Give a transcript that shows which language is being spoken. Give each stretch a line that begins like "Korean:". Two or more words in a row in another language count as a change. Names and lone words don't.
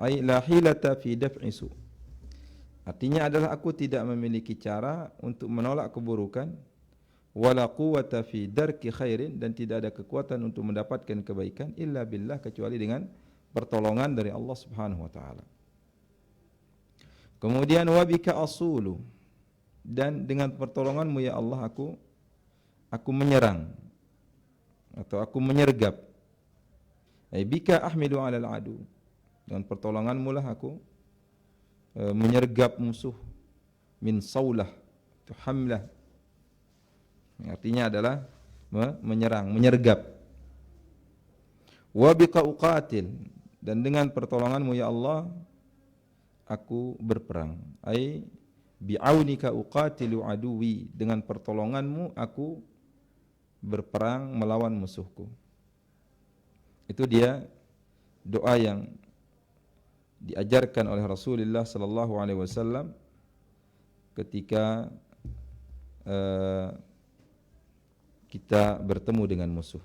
Arabic: أي لا حيلة في دفع السوء,
Indonesian: artinya adalah aku tidak memiliki cara untuk menolak keburukan.
Arabic: ولا قوة في درك خير,
Indonesian: dan tidak ada kekuatan untuk mendapatkan kebaikan
Arabic: إلا بالله,
Indonesian: kecuali dengan pertolongan dari Allah
Arabic: سبحانه وتعالى.
Indonesian: Kemudian
Arabic: وبك أصول,
Indonesian: dan dengan pertolonganmu
Arabic: يا الله
Indonesian: aku menyerang atau aku menyergap.
Arabic: أي بك أحمل على العدو,
Indonesian: dengan pertolonganmu lah aku menyergap musuh.
Arabic: من الصولة الحملة,
Indonesian: artinya adalah menyerang, menyergap.
Arabic: وبك أقاتل,
Indonesian: dan dengan pertolonganmu
Arabic: يا الله
Indonesian: aku berperang.
Arabic: أي بعونك أقاتل عدوي,
Indonesian: dengan pertolonganmu aku berperang melawan musuhku. Itu dia doa yang diajarkan oleh Rasulullah
Arabic: صلى الله عليه وسلم
Indonesian: ketika kita bertemu dengan musuh.